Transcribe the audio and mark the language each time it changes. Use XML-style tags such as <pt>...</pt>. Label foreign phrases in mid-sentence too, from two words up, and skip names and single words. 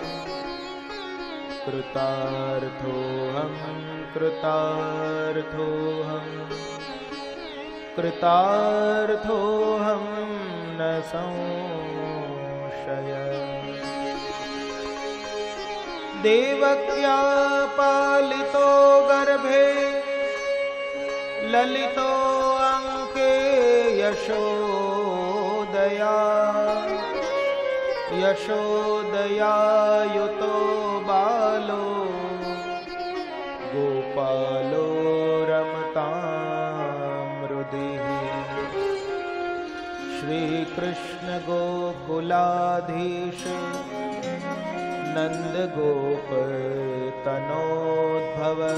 <sa>કૃતાર્થોહમ કૃતાર્થોહમ કૃતાર્થોહમ ન સંશય. દેવક્યા પાલિતો ગર્ભે લલિતો અંકેય यशोदया यशोदयायुतो बालो गोपालो रमतामृदिः श्रीकृष्ण गोकुलाधीश नन्दगोपतनोद्भव</sa>